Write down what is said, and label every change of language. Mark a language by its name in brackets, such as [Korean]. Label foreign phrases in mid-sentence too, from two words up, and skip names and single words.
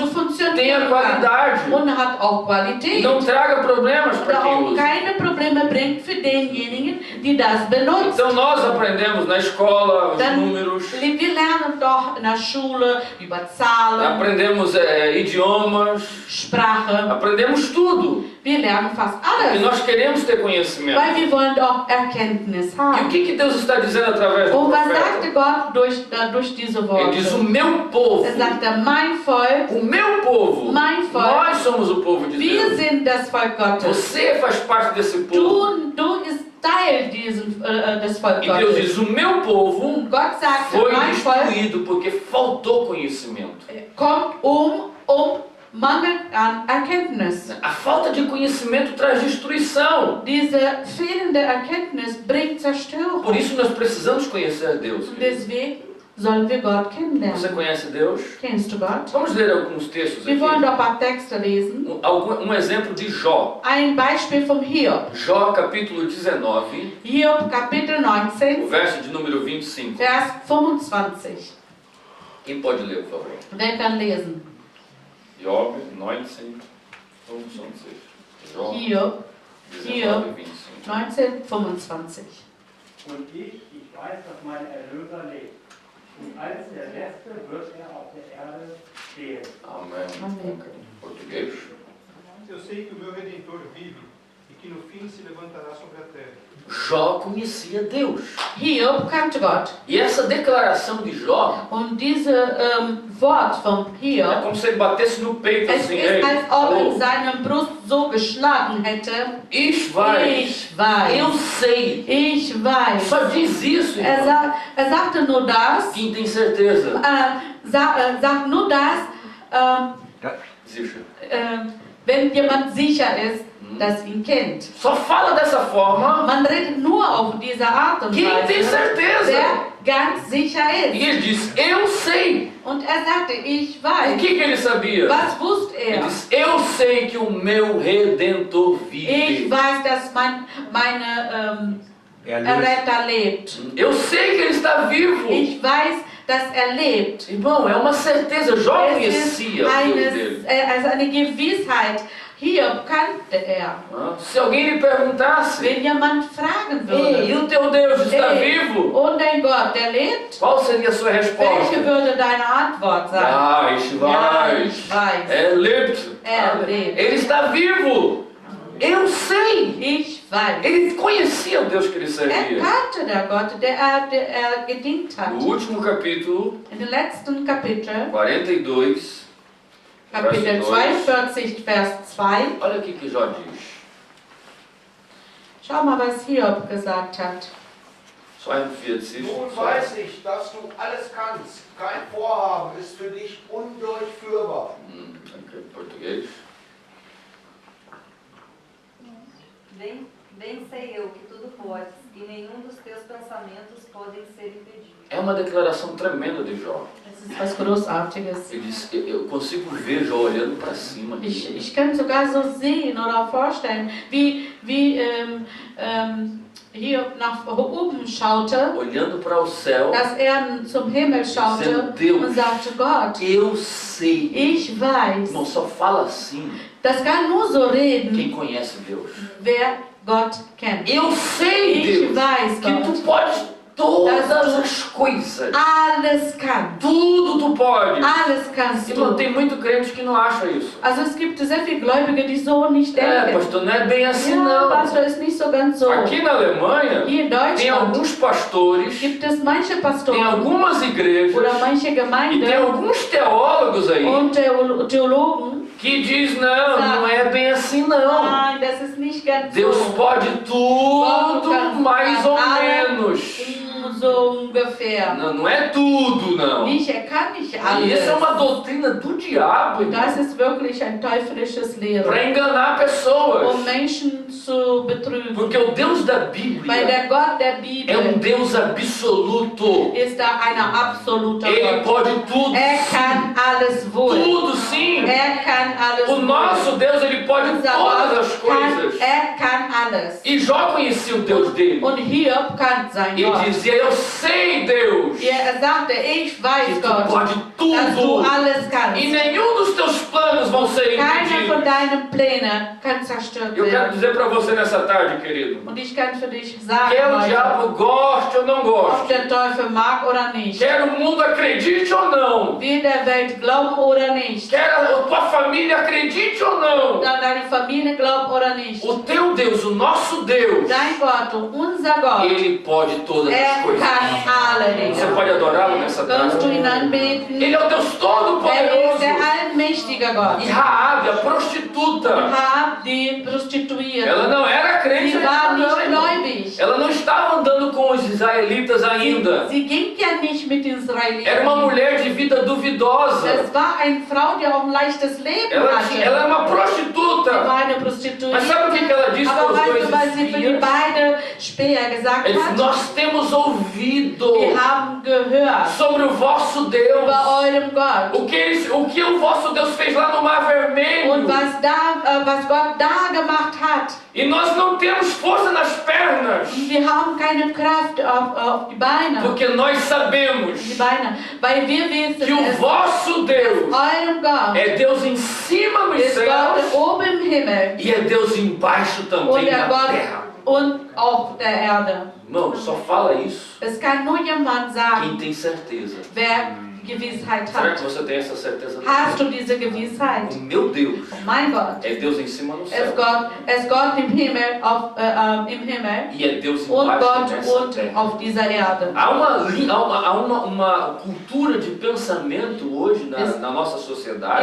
[Portuguese] tenha [German] funktionieren kann. [Portuguese] qualidade [German] Und hat auch [Portuguese] e [German] Qualität. [Portuguese] não traga problemas [German] Und [Portuguese] para quem [German] auch [Portuguese] usa. [German] keine Probleme bringt für denjenigen, die das benutzen. [Portuguese] Então nós aprendemos na escola os [German] Dann, [Portuguese] números, [German] wir lernen doch in der Schule über Zahlen, [Portuguese] aprendemos idiomas, [German] Sprache. [Portuguese] aprendemos tudo. [German] Wir lernen fast [Portuguese] E [German] alles, [Portuguese] nós queremos ter conhecimento. [German] weil wir wollen doch Erkenntnis [Portuguese] E o [German] haben. [Portuguese] que Deus está dizendo através do [German] Und was sagte [Portuguese] profeta? [German] Gott durch diese [Portuguese] Ele diz: o [German] Worte? [Portuguese] meu povo, [German] Sagte, mein Volk, [Portuguese] o meu povo, [German] Mein Volk. [Portuguese] nós somos o povo de [German] wir [Portuguese] Deus. [German] sind das Volk Gottes. [Portuguese] Você faz parte desse povo. [German] Du bist Teil des Volk [Portuguese] E Deus [German] Gottes. [Portuguese] diz: o meu povo [German] Gott sagte, [Portuguese] foi [German] mein Volk [Portuguese] destruído porque faltou conhecimento. [German] kommt Mangel an Erkenntnis. [Portuguese] A falta de conhecimento traz destruição. [German] Diese fehlende Erkenntnis bringt Zerstörung. [Portuguese] Por isso nós precisamos conhecer Deus. [German] Und deswegen sollen wir Gott [Portuguese] Você [German] kennenlernen. [Portuguese] conhece Deus? [German] Kennst du Gott? [Portuguese] Vamos ler alguns textos [German] Wir wollen [Portuguese] aqui. [German] doch ein paar Texte lesen. [Portuguese] Um exemplo de Jó. [German] Ein Beispiel vom Hiob. [Portuguese] Jó, capítulo 19, [German] Hiob, Kapitel [Portuguese] o [German] 19, [Portuguese] verso de número 25. [German] Vers 25. [Portuguese] Quem pode ler, por favor? [German] Wer kann lesen? [Portuguese] Job 19, 25. Jó [German] Hiob [Portuguese] 19, 25. [German] 19, 25. Und ich weiß, dass mein Erlöser lebt. Und als der Letzte wird auf der Erde stehen. [Portuguese] Amém. Amém. Português. Eu sei que o meu Redentor vive e que no fim se levantará sobre a terra. Jó conhecia Deus. [German] Hiob kannte Gott. [Portuguese] E essa declaração de Jó [German] Und diese Wort vom [Portuguese] é [German] Hiob, [Portuguese] como se ele batesse no peito [German] es [Portuguese] assim. [German] ist, [Portuguese] Ei, [German] als ob [Portuguese] alô, [German] in seinem Brust so geschlagen hätte. ich weiß. Ich weiß. [Portuguese] Eu sei. [German] Ich weiß. [Portuguese] Só diz isso, irmão. [German] Er sagte nur das, [Portuguese] Quem tem certeza? [German] sagt nur das, Sicher. wenn jemand sicher ist, dass ihn kennt. [Portuguese] Só fala dessa forma [German] Man redet nur auf diese Art und [Portuguese] quem tem [German] Weise, [Portuguese] certeza. [German] wer ganz sicher [Portuguese] E [German] ist. [Portuguese] ele diz, eu sei. [German] Und er sagte, ich [Portuguese] O [German] weiß. [Portuguese] que ele sabia? [German] Was wusste [Portuguese] Ele [German] er? [Portuguese] diz, eu sei que o meu Redentor [German] Ich [Portuguese] vive. [German] weiß, dass meine Erretter lebt. [Portuguese] Eu sei que ele está vivo. [German] Ich weiß, dass er lebt. [Portuguese] Irmão, é uma certeza. Jó [German] Es ist [Portuguese] conhecia o Deus dele. [German] also eine Gewissheit. Hier kannte er. [Portuguese] Se alguém lhe perguntasse, [German] Wenn jemand fragen [Portuguese] ei, e [German] würde, [Portuguese] o teu Deus está [German] Ei, [Portuguese] vivo? [German] und dein Gott, der lebt? [Portuguese] Qual seria a sua [German] Welche [Portuguese] resposta? [German] würde deine Antwort sein? Ah, ich Ja, weiß. ich weiß. É lebt. Lebt. [Portuguese] Ele está vivo. Eu sei. [German] Ich weiß. [Portuguese] Ele conhecia o Deus que ele [German] Er [Portuguese] servia. [German] kannte der Gott, der er gedient hat. [Portuguese] No último capítulo, [German] In dem letzten Kapitel, [Portuguese] 42, [German] Kapitel Verse 2. 42, Vers 2, [Portuguese] olha o que Jó diz. [German] schau mal, was Hiob gesagt hat. [Portuguese] 42. [German] Nun weiß ich, dass du alles kannst. Kein Vorhaben ist für dich undurchführbar. [Portuguese] Ok, português. Bem sei eu que tudo podes, e nenhum dos teus pensamentos podem ser impedidos. É uma declaração tremenda de Jó. [German] Das ist was Großartiges. [Portuguese] Ele diz, eu consigo ver Jó olhando para cima. [German] Ich kann sogar so sehen oder vorstellen, wie Hiob nach oben schaute, [Portuguese] Olhando para o céu, [German] dass er zum Himmel schaute und sagte, Gott, [Portuguese] eu sei. [German] ich weiß. [Portuguese] Irmão, só fala assim [German] Das kann nur so [Portuguese] quem [German] reden, [Portuguese] conhece Deus. [German] wer Gott kennt. [Portuguese] Eu sei, [German] Ich [Portuguese] Deus, [German] weiß, [Portuguese] que tu [German] Gott, [Portuguese] podes todas as coisas. [German] alles kann. [Portuguese] Tudo tu pode. [German] Alles kannst [Portuguese] Irmão, [German] du. [Portuguese] tem muito crente que não acha isso. [German] Also es gibt sehr viele Gläubige, die so nicht [Portuguese] É, [German] denken. [Portuguese] pastor, não é bem assim [German] Ja, [Portuguese] não. [German] Pastor, ist nicht so ganz so. [Portuguese] Aqui na Alemanha, [German] Hier in [Portuguese] tem [German] Deutschland [Portuguese] alguns pastores, [German] gibt es manche [Portuguese] tem [German] Pastoren [Portuguese] algumas igrejas, [German] oder manche [Portuguese] e tem [German] Gemeinden [Portuguese] alguns teólogos aí [German] und Theologen [Portuguese] que diz, não é bem assim não. [German] Nein, das ist nicht ganz [Portuguese] Deus [German] so. [Portuguese] pode tudo, [German] kann [Portuguese] mais ou [German] alles. [Portuguese] menos. [German] so ungefähr. [Portuguese] Não é tudo, não. [German] Nicht, er kann nicht [Portuguese] E [German] alles. [Portuguese] isso é uma doutrina do diabo, [German] Und das ist wirklich ein teuflisches Lehren, [Portuguese] para enganar pessoas. [German] Menschen zu betrügen. [Portuguese] Porque o Deus da [German] Weil [Portuguese] Bíblia [German] der Gott der [Portuguese] é [German] Bibel [Portuguese] Deus absoluto. [German] ist da ein absoluter [Portuguese] Ele [German] Gott. [Portuguese] pode tudo. [German] Er kann alles wohl. [Portuguese] Tudo sim. [German] Er kann alles [Portuguese] O [German] wohl. [Portuguese] nosso Deus, ele pode [German] Unser [Portuguese] todas as [German] Gott kann, [Portuguese] coisas. [German] er kann alles. [Portuguese] E Jó conhecia o Deus dele. [German] Und Hiob kann sein [Portuguese] E [German] Gott. [Portuguese] dizia, eu sei, Deus, [German] Er sagte, ich [Portuguese] que [German] weiß [Portuguese] tu [German] Gott, [Portuguese] pode [German] dass du [Portuguese] tudo. [German] alles kannst. [Portuguese] E nenhum dos teus planos vão ser [German] Keiner von [Portuguese] impedidos. [German] deinen Plänen kann zerstört [Portuguese] Eu quero [German] werden. [Portuguese] dizer para você nessa tarde, querido, [German] Und ich kann für dich sagen, [Portuguese] quer o [German] heute, [Portuguese] diabo goste ou não [German] ob [Portuguese] goste, [German] der Teufel mag oder nicht, [Portuguese] quer o mundo acredite ou não, [German] wie der Welt glaubt oder nicht, [Portuguese] quer a tua família acredite ou não, [German] dann deine Familie glaubt oder nicht, [Portuguese] o teu Deus, o nosso Deus, [German] dein Gott und unser Gott, [Portuguese] ele pode todas as [German] er [Portuguese] coisas. [German] kann alle [Portuguese] Você [German] Dinge. [Portuguese] pode adorá-lo nessa [German] Kannst du [Portuguese] tarde. [German] ihn anbeten? [Portuguese] Ele é o Deus [German] Er ist [Portuguese] Todo-Poderoso. [German] der allmächtige Gott. [Portuguese] E Raabe, a prostituta, [German] Hab die Prostituierte. [Portuguese] ela não era crente, [German] Sie war nicht [Portuguese] ainda, irmão. [German] gläubig. [Portuguese] Ela não estava andando com os israelitas ainda. [German] Sie ging ja nicht mit den Israeliten. [Portuguese] Era uma mulher de vida duvidosa. [German] Es war eine Frau, die auch ein leichtes Leben [Portuguese] Ela [German] hatte. [Portuguese] era uma [German] Sie [Portuguese] prostituta. [German] war eine Prostituierte. [Portuguese] Mas sabe o que ela disse para [German] Aber [Portuguese] os [German] weißt [Portuguese] dois [German] du, was sie für die [Portuguese] espias? [German] beiden Späher gesagt [Portuguese] Ele disse, [German] hat? [Portuguese] nós temos ouvido [German] Wir haben gehört [Portuguese] sobre o vosso Deus. [German] über eurem Gott. [Portuguese] O que o vosso Deus fez lá no Mar Vermelho. [German] Und was Gott da gemacht hat. [Portuguese] E nós não temos força nas pernas. [German] Wir haben keine Kraft auf die Beine. [Portuguese] Porque nós sabemos [German] Die Beine. Weil wir wissen, [Portuguese] que o [German] es [Portuguese] vosso Deus [German] eurem Gott [Portuguese] é Deus em cima nos [German] ist Gott [Portuguese] céus [German] oben im Himmel [Portuguese] e é Deus embaixo [German] und [Portuguese] também [German] der [Portuguese] na [German] Gott [Portuguese] terra. [German] und auf der Erde. [Portuguese] Irmão, só fala isso [German] Es kann nur jemand sagen, [Portuguese] quem tem certeza. [German] wer Gewissheit [Portuguese] Será que [German] hat. [Portuguese] você tem essa certeza? [German] Hast du diese Gewissheit? [Portuguese] O meu Deus [German] Oh mein Gott, [Portuguese] é Deus em cima no [German] es [Portuguese] céu [German] ist Gott im Himmel, im Himmel [Portuguese] e é Deus [German] und [Portuguese] embaixo [German] Gott [Portuguese] dessa [German] und [Portuguese] terra. [German] auf dieser Erde. [Portuguese] Há uma cultura de pensamento hoje na nossa sociedade,